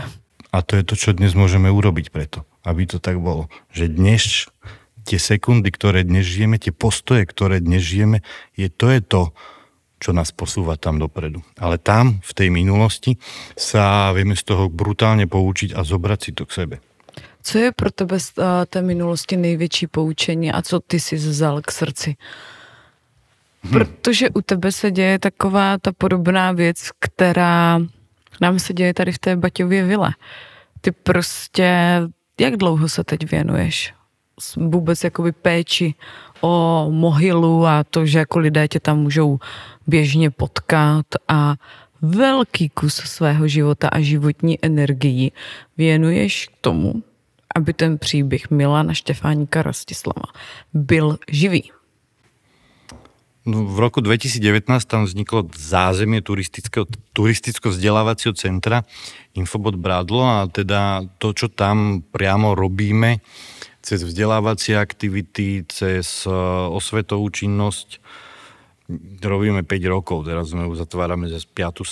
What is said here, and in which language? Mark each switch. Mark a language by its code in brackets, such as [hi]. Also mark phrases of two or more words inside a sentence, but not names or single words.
[sk] A to je to, čo dnes môžeme urobiť preto, aby to tak bolo. Že dnes, tie sekundy, ktoré dnes žijeme, tie postoje, ktoré dnes žijeme, je to, čo nás posúva tam dopredu. Ale tam, v tej minulosti, sa vieme z toho brutálne poučiť a zobrať si to k sebe. [cs] Co je pro tebe z té minulosti největší poučení a co ty si vzal k srdci? Protože u tebe se děje taková ta podobná věc, která nám se děje tady v té Baťově vile. Ty prostě, jak dlouho se teď věnuješ vůbec jakoby péči o mohylu a to, že jako lidé tě tam můžou běžně potkat a velký kus svého života a životní energii věnuješ k tomu, aby ten příběh Milana Štefánika Rastislava byl živý. No, [sk] v roku 2019 tam vzniklo zázemie turisticko-vzdelávacieho centra Infobot Brádlo a teda to, čo tam priamo robíme cez vzdelávacie aktivity, cez osvetovú činnosť, robíme 5 rokov, teraz sme uzatvárame za 5.